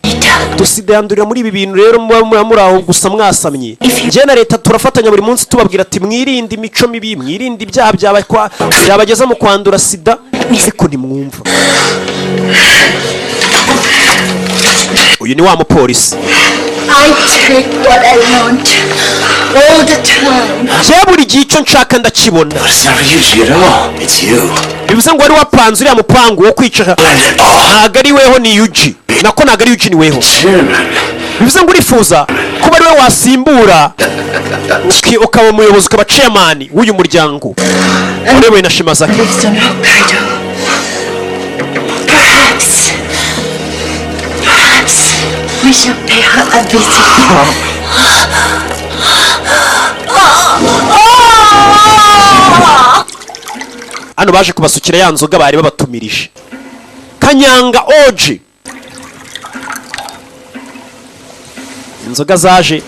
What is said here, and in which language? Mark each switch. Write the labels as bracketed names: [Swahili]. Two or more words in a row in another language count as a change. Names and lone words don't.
[Kinyarwanda] Sida yandurira muri ibi bintu rero muri aho gusa mwasamye. Je na leta turafatanya buri munsi tubabwira ati mwirinde imico mibi, mwirinde ibyaha byabageza mu kwandura sida, ariko ntimwumva. Uyu ni wa mupolisi. [English] I take what I want all the time. [Kinyarwanda] Je buri gihe icyo nshaka ndakibona. [English] It's not you at all. It's you. [Kinyarwanda] Bivuze ngo wari wapanze uriya mupangu wo kwicara. Ntago ari weho ni Yuji. Nako ntago ari Yuji ni weho. Bivuze ngo urifuza kuba ari we wasimbura ukaba umuyobozi ukaba chairman w'uyu muryango. Urewe na Shimazaki. [English] Perhaps we shall pay her a visit. [Kinyarwanda] Hano baje kubasukira ya nzoga bari babatumirije. Kanyanga Oji. Inzoga zaje.